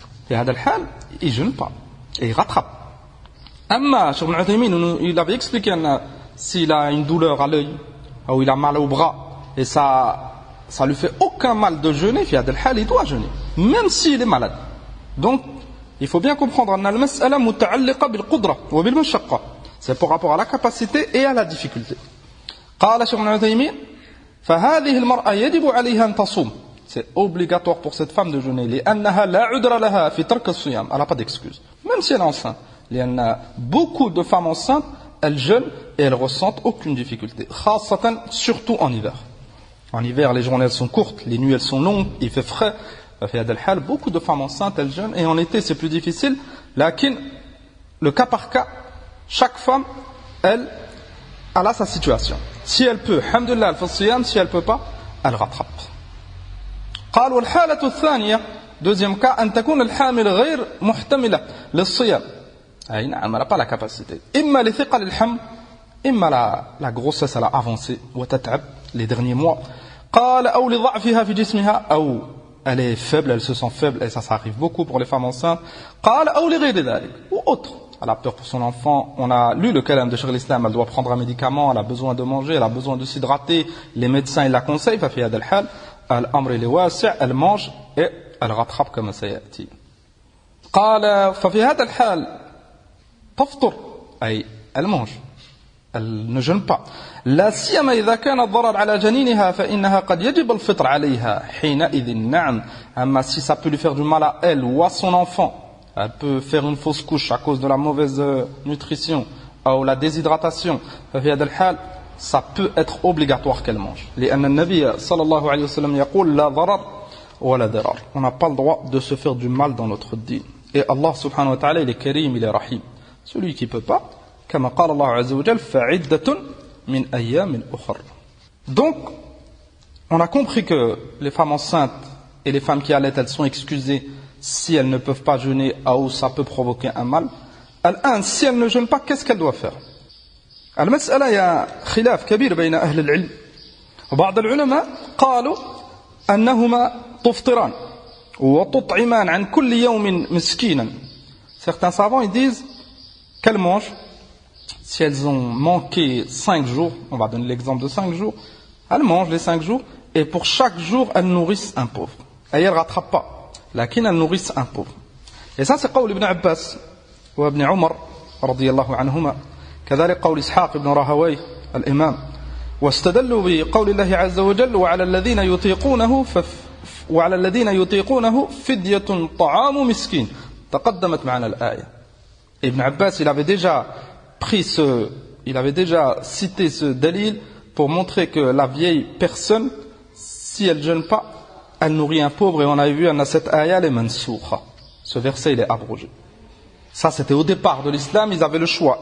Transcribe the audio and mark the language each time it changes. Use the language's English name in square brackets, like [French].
[French] Et [Arabic] هذا الحال, [French] il jeûne pas. Et il rattrape. Amma, Cheikh Ibn Uthaymin, il avait expliqué s'il a une douleur à l'œil, ou il a mal au bras, et ça lui fait aucun mal de jeûner, [Arabic] في هذا الحال, [French] il doit jeûner. Même s'il est malade. Donc, il faut bien comprendre [Arabic] أن المسألة متعلقة بالقدرة وبالمشقة. [French] C'est par rapport à la capacité et à la difficulté. [Arabic] قال شيخ ابن عثيمين فهذه المرأة يجب عليها أن تصوم. [French] C'est obligatoire pour cette femme de jeûner. [Arabic] لأنها لا عذر لها في ترك الصيام. [French] Elle n'a pas d'excuse. Même si elle est enceinte. [Arabic] لأن [French] beaucoup de femmes enceintes, elles jeûnent et elles ressentent aucune difficulté. [Arabic] خاصة, [French] surtout en hiver. En hiver, les journées elles sont courtes, les nuits elles sont longues, il fait frais. Beaucoup de femmes enceintes, elles jeûnent, et en été c'est plus difficile. Lakin, le cas par cas, chaque femme, elle a sa situation. Si elle peut, alhamdulillah, elle fait le siyam, si elle peut pas, elle rattrape. [Arabic] قال والحالة الثانية, [French] deuxième cas, [Arabic] أن تكون الحامل غير محتملة للصيام. أي نعم, [French] elle n'a pas la capacité. [Arabic] إما لثقل الحمل, إما [French] la grossesse elle a avancé, [Arabic] وتتعب [French] les derniers mois. [Arabic] قال أو لضعفها في جسمها, أو [French] elle est faible, elle se sent faible, et ça arrive beaucoup pour les femmes enceintes. [Arabic] قال أو لغير ذلك, [French] ou autre. Elle a peur pour son enfant. On a lu le kalam de Cheikh l'Islam, elle doit prendre un médicament, elle a besoin de manger, elle a besoin de s'hydrater. Les médecins ils la conseillent. [Arabic] ففي هذا الحال الأمر اللي واسع, [French] elle mange et elle rattrape comme [Arabic] سيأتي. قال ففي هذا الحال تفطر, أي [French] elle mange, elle ne jeûne pas. [Arabic] لا سيما إذا كان الضرر على جنينها فإنها قد يجب الفطر عليها حينئذ. نعم, أما [French] si ça peut lui faire du mal à elle ou à son enfant, elle peut faire une fausse couche à cause de la mauvaise nutrition ou la déshydratation, [Arabic] ففي هذا الحال [French] ça peut être obligatoire qu'elle mange. [Arabic] لأن النبي صلى الله عليه وسلم يقول لا ضرر ولا ضرار. [French] On n'a pas le droit de se faire du mal dans notre dîn. Et Allah subhanahu wa ta'ala il est karim, il est rahim. Celui qui peut pas, [Arabic] كما قال الله عز وجل فعدة من أيام أخر. [French] Donc, on a compris que les femmes enceintes et les femmes qui allaitent, elles sont excusées si elles ne peuvent pas jeûner ou ça peut provoquer un mal. Si elles ne jeûnent pas, qu'est-ce qu'elles doivent faire? [Arabic] المسألة يا خلاف كبير بين أهل العلم. وبعض العلماء قالوا أنهما تفطران وتطعمان عن كل يوم مسكينا. [French] Certains savants ils disent qu'elles mangent. Si elles ont manqué 5 jours, on va donner l'exemple de 5 jours, elles mangent les 5 jours, et pour chaque jour, elles nourrissent un pauvre. Et elles ne rattrapent pas, lakin elles nourrissent un pauvre. Et ça, c'est [Arabic] قول ابن عباس وابن عمر رضي الله عنهما. كذلك قول إسحاق بن راهويه الإمام. واستدلوا بقول الله عز وجل وعلى الذين يطيقونه فدية طعام مسكين. تقدمت معنا الآية. [French] Ibn Abbas, il avait déjà cité ce dalil pour montrer que la vieille personne, si elle ne jeûne pas, elle nourrit un pauvre, et on avait vu cette ayah les mansoukha. Ce verset il est abrogé. Ça c'était au départ de l'islam, ils avaient le choix.